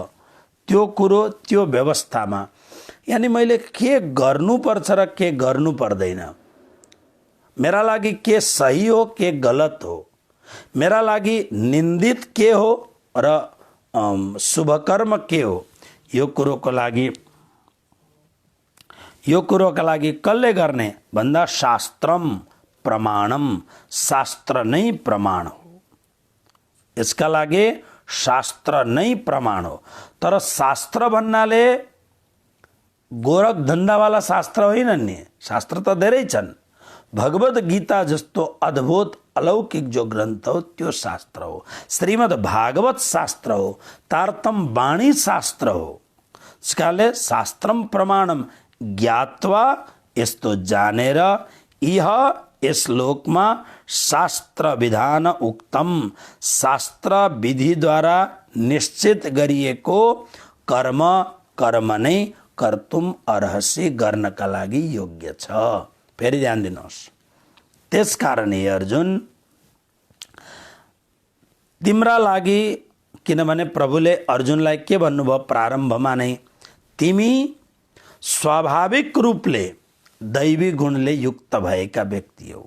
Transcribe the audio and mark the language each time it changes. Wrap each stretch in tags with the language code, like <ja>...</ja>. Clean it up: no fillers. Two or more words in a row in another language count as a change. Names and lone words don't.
<ne>त्यो कुरो त्यो व्यवस्थामा, यानी मैले के गर्नुपर्छ र के गर्नु पर्दैन, मेरा लागि के सही हो के गलत हो, मेरा लागि निन्दित के हो र शुभ कर्म के हो, यो कुरोको लागि कसले गर्ने भन्दा</ne> <sa>शास्त्रम प्रमाणम,</sa> <ne>शास्त्र नै प्रमाण हो। यसका लागि शास्त्र नै प्रमाण हो। तर शास्त्र भन्नाले गोरख धन्दावाला शास्त्र होइन नि, शास्त्र त धेरै छन्। भगवद गीता जस्तो अद्भुत अलौकिक जो ग्रन्थ हो त्यो शास्त्र हो। श्रीमद् भागवत शास्त्र हो। तारतम वाणी शास्त्र हो। त्यसकाले</ne> <sa>शास्त्रम प्रमाणम ज्ञात्वा,</sa> <ne>यस्तो जानेर, यह यस श्लोकमा</ne> <sa>शास्त्र विधान उक्तम,</sa> <ne>शास्त्र विधिद्वारा निश्चित गरिएको कर्म नै</ne> <sa>कर्तुम अर्हसि,</sa> <ne>गर्नका लागि योग्य छ। फेरि ध्यान दिनुहोस्। त्यसकारण हे अर्जुन, तिम्रा लागि, किनभने प्रभुले अर्जुनलाई के भन्नुभयो प्रारम्भमा नै, तिमी स्वाभाविक रूपले दैवी गुणले युक्त भएका व्यक्ति हो।</ne>